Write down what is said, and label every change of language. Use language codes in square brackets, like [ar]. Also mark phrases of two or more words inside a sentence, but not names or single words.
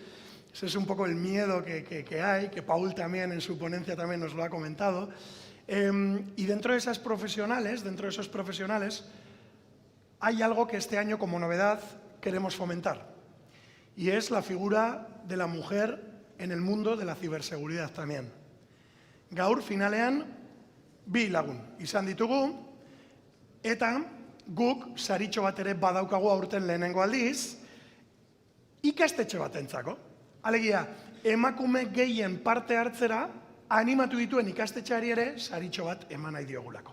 [es] Ese es un poco el miedo que hay, que Paul también en su ponencia también nos lo ha comentado. Y dentro de esas profesionales, dentro de esos profesionales, hay algo que este año como novedad queremos fomentar. Y es la figura de la mujer en el mundo de la ciberseguridad también. [eu] Gaur finalean bi lagun izan ditugu eta guk saritxo bat ere badaukagu aurten lehenengo aldiz ikastetxe batentzako. Alegia, emakume gehien parte hartzera animatu dituen ikastetxeari ere saritxo bat eman nahi diogulako.